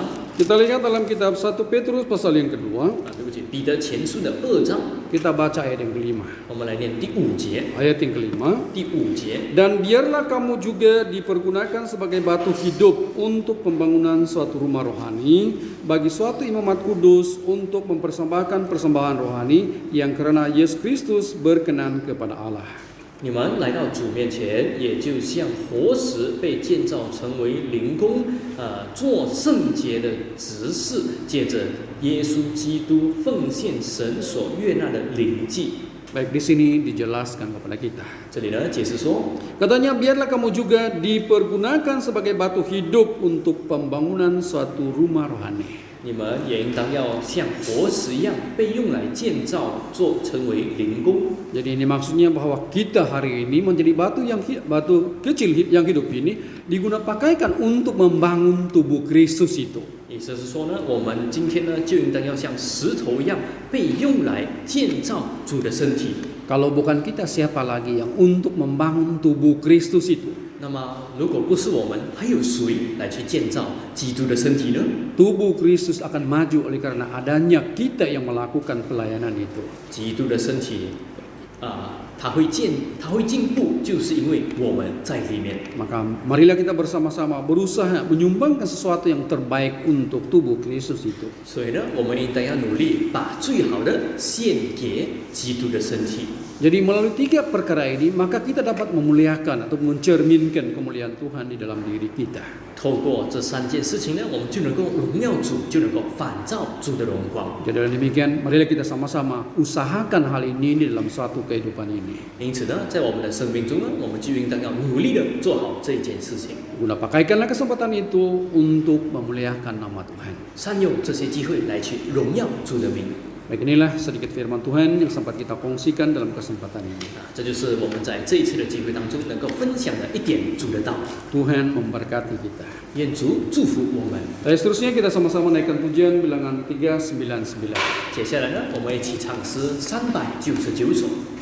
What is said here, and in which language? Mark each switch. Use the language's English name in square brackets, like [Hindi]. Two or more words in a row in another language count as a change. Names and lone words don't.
[Indonesian] Kita lihat dalam kitab 1 Petrus pasal yang kedua, [Chinese] 对不起，彼得前书的2章， [Indonesian] kita baca ayat yang kelima. [Chinese] 我们来念第5节。 [Indonesian] Ayat yang kelima, [Chinese] 第5节， [Indonesian] dan biarlah kamu juga dipergunakan sebagai batu hidup untuk pembangunan suatu rumah rohani, bagi suatu imamat kudus untuk mempersembahkan persembahan rohani yang karena Yesus Kristus berkenan kepada Allah. [Chinese] 你们来到主面前，也就像活石被建造成为灵宫，做圣洁的执事，借着耶稣基督奉献神所悦纳的灵祭。 [Indonesian] Baik, di sini dijelaskan kepada kita. [Chinese] 这里呢，解释说， [Indonesian] Katanya biarlah kamu juga dipergunakan sebagai batu hidup untuk pembangunan suatu rumah rohani. [Chinese] 你们也应当要像活石一样被用来建造，成为灵宫。 [Indonesian] Jadi ini maksudnya bahwa kita hari ini menjadi batu kecil yang hidup ini digunakan untuk membangun tubuh Kristus itu. [Chinese] 意思是说呢，我们今天呢就应当要像石头一样被用来建造主的身体。 [Indonesian] Kalau bukan kita, siapa lagi yang untuk membangun tubuh Kristus itu? [Chinese] 那么，如果不是我们，还有谁来去建造基督的身体呢？ [Indonesian] Tubuh Kristus akan maju oleh karena adanya kita yang melakukan pelayanan itu. [Chinese] 基督的身体，它会进步，就是因为我们在里面。 [Indonesian] Maka marilah kita bersama-sama berusaha menyumbangkan sesuatu yang terbaik untuk tubuh Kristus itu. [Chinese] 所以呢，我们应当要努力把最好的献给基督的身体。 [Indonesian] Jadi melalui 3 perkara ini, maka kita dapat memuliakan atau mencerminkan kemuliaan Tuhan di dalam diri kita. [Chinese] 透过这3件事情呢，我们就能够荣耀主，就能够反照主的荣光。 [Indonesian] Jadi dengan demikian, marilah kita sama-sama usahakan hal ini di dalam suatu kehidupan ini. [Chinese] 因此呢，在我们的生命中呢，我们就应当要努力的做好这一件事情， [Indonesian] Guna pakaikanlah kesempatan itu untuk memuliakan nama Tuhan. [Chinese] 善用这些机会来去荣耀主的名。 [Indonesian] Baik, inilah sedikit firman Tuhan yang sempat kita kongsikan dalam kesempatan ini. [Chinese] 这就是我们在这一次的机会当中能够分享的一点主的道。 [Indonesian] Tuhan memberkati kita. [Chinese] 愿主祝福我们。 [Indonesian] Seterusnya kita sama-sama naikkan pujian bilangan 399. [Chinese] 接下来呢，我们一起唱诗399首。